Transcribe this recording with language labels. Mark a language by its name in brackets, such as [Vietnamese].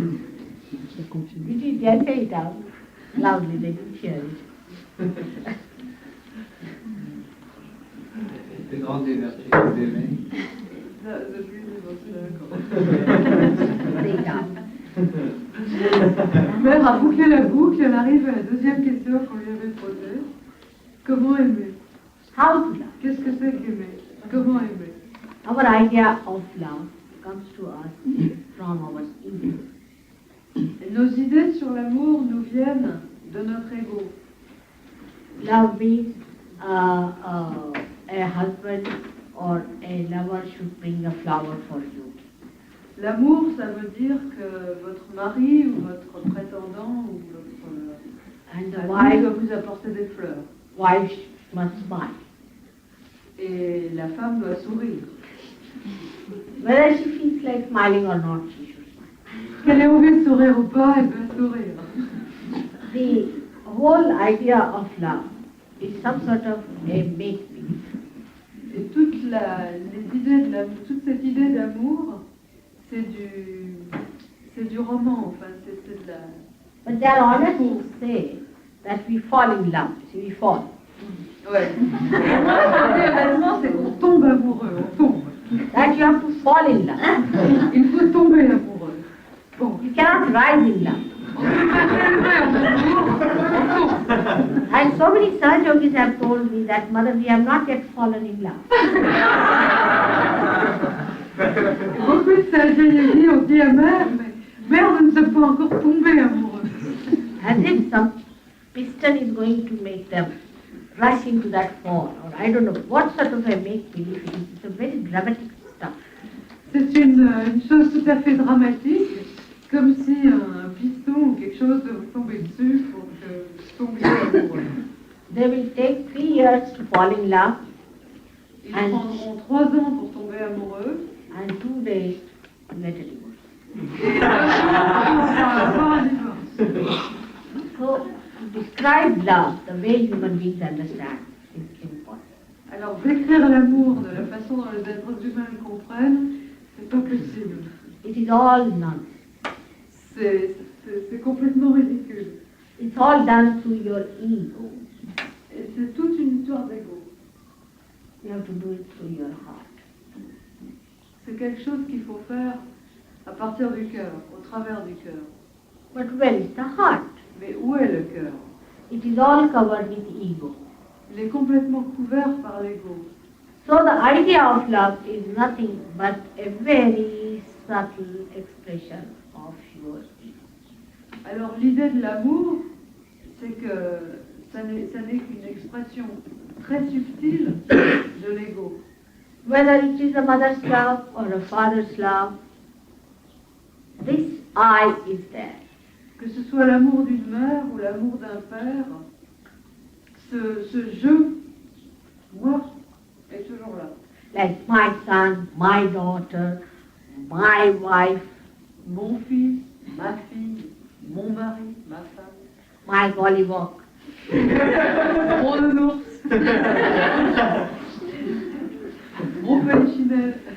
[English] Did you just say it out loudly? They didn't hear it. [French] Une grande énergie d'aimer. [English] Say it out. [French] Ma mère a bouclé la boucle, elle arrive à la deuxième question qu'on lui avait posée. Comment aimer? [English] How to love? [French] Qu'est-ce que c'est qu'aimer? Comment aimer? [English] Our idea of love comes to us from our ego. [French] Et nos idées sur l'amour nous viennent de notre ego. [English] Love means a husband or a lover should bring a flower for you. [French] L'amour, ça veut dire que votre mari ou votre prétendant ou [English] And the [French] votre mari doit vous apporter des fleurs. [English] wife must smile. [French] Et la femme doit sourire. [English] Whether she feels like smiling or not, she should smile. [French] Qu'elle ait envie de sourire ou pas, elle doit sourire. [English] The whole idea of love is some sort of a make-believe. [French] Et toute cette idée d'amour, c'est du roman, enfin, c'est de la... [English] But they are honest to say that we fall in love. See, we fall. [French] Ouais. Réellement, c'est qu'on tombe amoureux, on tombe. [English] That you have to fall in love. [French] Il faut tomber amoureux. Bon. [English] You cannot rise in love. [French] On ne peut pas s'élever en amour, on tombe. [English] And so many SahajaYogis have told me that, Mother, we have not yet fallen in love. [French] Beaucoup de SahajaYogis ont dit à mère, mais mère, on ne s'est pas encore tombé amoureux. [English] As if some piston is going to make them rush into that fall, or I don't know what sort of a make-believe it is. It's a very dramatic stuff. [French] C'est une chose tout à fait dramatique, comme si un piston ou quelque chose de vous tomber dessus pour que vous tombiez amoureux. [English] They will take 3 years to fall in love [French] Ils prendront 3 ans pour tomber amoureux. [English] and 2 days to get a divorce. [French] Et 2 jours pour avoir un divorce. [English] So, to describe love the way human beings understand is important. [French] Alors, décrire l'amour de la façon dont les êtres humains le comprennent, c'est pas possible. [English] It is all nonsense. [French] C'est complètement ridicule. [English] It's all done through your ego. [French] Et c'est toute une histoire d'ego. [English] You have to do it through your heart. [French] C'est quelque chose qu'il faut faire à partir du cœur, au travers du cœur. [English] But where is the heart? [French] Mais où est le cœur? [English] It is all covered with ego. [French] Il est complètement couvert par l'ego. [English] So the idea of love is nothing but a very subtle expression of your ego. [French] Alors l'idée de l'amour, c'est que ça n'est qu'une expression très subtile de l'ego. [English] Whether it is a mother's love or a father's love, this I is there. [French] Que ce soit l'amour d'une mère ou l'amour d'un père, ce je, moi, est toujours là. [English] Like my son, my daughter, my wife, [French] Mon fils, ma fille, mon mari, ma femme, [English] my gollywog. [French] mon nounours, mon polichinelle.